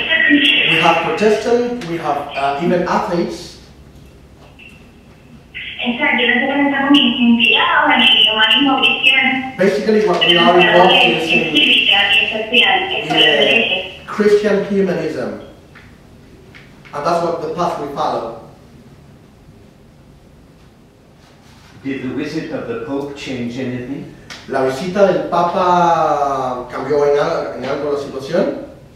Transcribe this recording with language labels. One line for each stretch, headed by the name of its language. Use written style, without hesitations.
English: We have Protestant, we have even atheists.
Spanish: Exacto, nosotros estamos inspirados en el humanismo cristiano.
English: Basically, what we are involved is in Christian humanism. And that's what the path we follow. Did the visit of the Pope change anything?
Spanish: ¿La visita del Papa cambió en algo la situación?